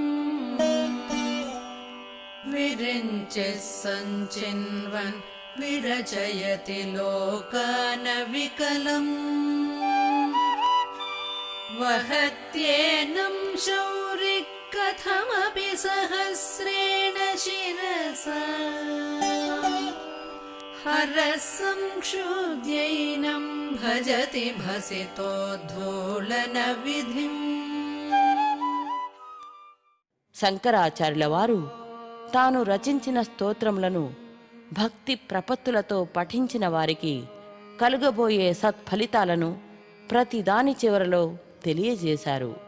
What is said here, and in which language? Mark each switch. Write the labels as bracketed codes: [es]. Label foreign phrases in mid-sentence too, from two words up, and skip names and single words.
[sa] विरिञ्चिः सञ्चिन्वन् विरचयति लोकान विकलम् वहत्येनं शौरि कथमपि सहस्रेण शिरसा हरसंक्षुद्यैनं भजति भसितोद्धूलन विधिम्. [te] శంకరాచార్యుల వారు తాను రచించిన స్తోత్రములను భక్తి ప్రపత్తులతో పఠించిన వారికి కలుగబోయే సత్ఫలితాలను ప్రతి దాని చివరలో తెలియజేశారు.